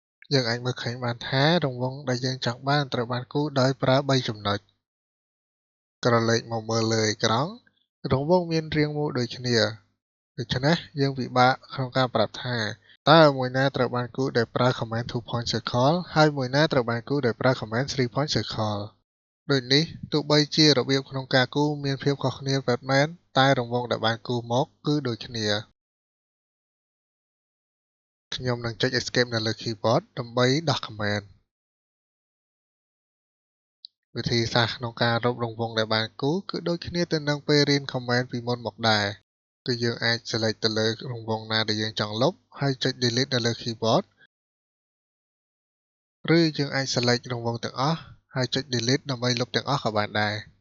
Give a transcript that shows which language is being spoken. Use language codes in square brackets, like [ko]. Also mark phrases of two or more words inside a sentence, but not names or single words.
[km] យើងអាចមើលឃើញបានថារង្វង់ដែលយើងចង់បានត្រូវបានគូរដោយប្រើ3ចំណុចក្រឡេកមកមើលលើអេក្រង់រង្វង់មានរាងមូលដូចគ្នាដូច្នេះយើងពិបាកក្នុងការប្រាប់ថាតើមួយណាត្រូវបានគូរដោយប្រើ [en] command 2-point circle [km] ហើយមួយណាត្រូវបានគូរដោយប្រើ [en] command 3-point circle [km] ដូចនេះទោះបីជារបៀបក្នុងការគូរមានភាពខុសគ្នាពិតមែនតែរង្វង់ដែលបានគូរមកគឺដូចគ្នា ខ្ញុំនឹងចុច escape នៅលើ keyboard ដើម្បីដោះ command វិធីសាស្ត្រក្នុងការរករង្វង់ដែលបានគូរគឺដូចគ្នាទៅនឹងពេលរៀន command ពីមុនមកដែរគឺយើងអាច select ទៅលើរង្វង់ណាដែលយើងចង់លុបហើយចុច delete នៅលើ keyboard ឬយើងអាច select រង្វង់ទាំងអស់ហើយចុច delete ដើម្បីលុបទាំងអស់ក៏បានដែរ